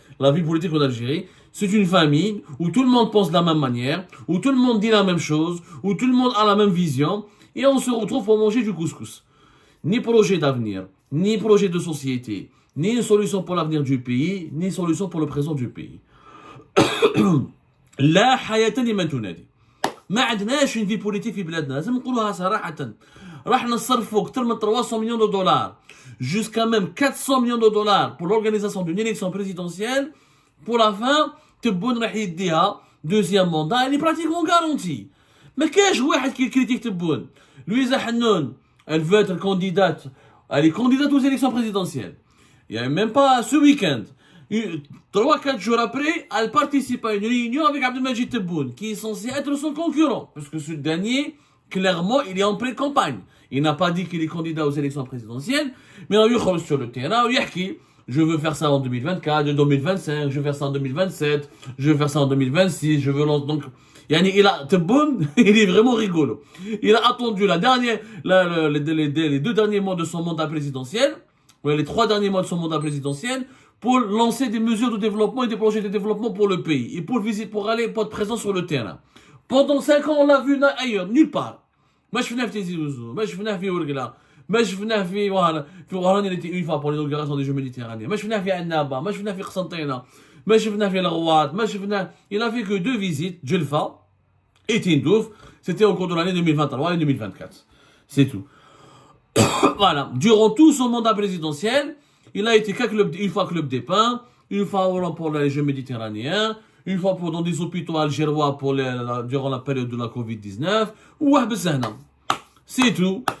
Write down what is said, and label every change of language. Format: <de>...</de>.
<fr>La vie politique en Algérie, c'est une famille où tout le monde pense de la même manière, où tout le monde dit la même chose, où tout le monde a la même vision, et on se retrouve pour manger du couscous. Ni projet d'avenir, ni projet de société, ni une solution pour l'avenir du pays, ni une solution pour le présent du pays.</fr> <ar>لا حياة لمن تنادي. ما عندناش</ar> <fr>une vie politique</fr> <ar>في بلادنا، لازم نقولوها صراحة. راح نصرفوا أكثر من</ar> <fr>300 millions de dollars, jusqu'à même 400 millions de dollars pour l'organisation d'une élection présidentielle. Pour la fin, Tebboune</fr> <ar>راح يديها</ar> <fr>deuxième mandat, elle est pratiquement garantie.</fr> <ar>ما كاش واحد</ar> <fr>qui critique Tebboune. Louisa Hannoun, elle veut être candidate, elle est candidate aux élections présidentielles. Il n'y a même pas ce week-end. 3-4 jours après, elle participe à une réunion avec Abdelmajid Tebboune, qui est censé être son concurrent. Parce que ce dernier, clairement, il est en pré-campagne. Il n'a pas dit qu'il est candidat aux élections présidentielles, mais on lui dit sur le terrain, il dit je veux faire ça en 2024, en 2025, je veux faire ça en 2027, je veux faire ça en 2026, je veux lancer. Donc, Tebboune, il est vraiment rigolo. Il a attendu les 2 derniers mois de son mandat présidentiel, ou les 3 derniers mois de son mandat présidentiel, pour lancer des mesures de développement et des projets de développement pour le pays, et pour être présent sur le terrain. Pendant 5 ans, on l'a vu ailleurs, nulle part.</fr> <ar>ما شفناه في تيزي وزو، ما شفناه في ورقلة، ما شفناه في وهران اللي</ar> <fr>تي اون فوا بور لي اورغانيزاسيون دي جو ميديتيرانيين،</fr> <ar>ما شفناه في عنابة، ما شفناه في قسنطينة، ما شفناه في الغواط، ما شفناه.</ar> <fr>Il a fait que 2 visites, Djelfa et Tindouf, c'était au cours de l'année 2023 et 2024. C'est tout. Voilà. Durant tout son mandat présidentiel, il a été une fois club des pins, une fois pour les Jeux méditerranéens, une fois dans des hôpitaux algérois durant la période de la Covid-19, ou c'est tout.</fr>